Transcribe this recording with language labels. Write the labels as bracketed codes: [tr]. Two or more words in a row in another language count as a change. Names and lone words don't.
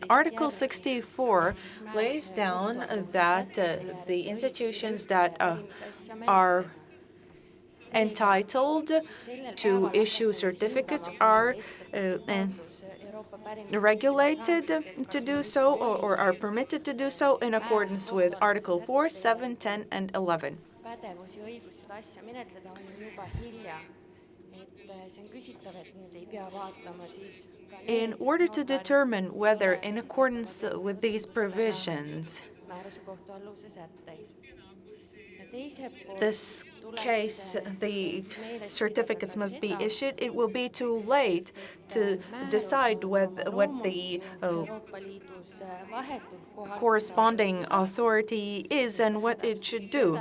[en] Article 64 lays down that the institutions that are entitled to issue certificates are regulated to do so or are permitted to do so in accordance with Article 4, 7, 10, and 11. [et] pädevus ja õigus seda asja menetleda on juba hilja. See on küsitav, et nüüd ei pea vaatama siis [en] In order to determine whether, in accordance with these provisions, [et] määruse kohtualluvuse sätteid. [en] this case, the certificates must be issued, it will be too late to decide what the corresponding authority is and what it should do.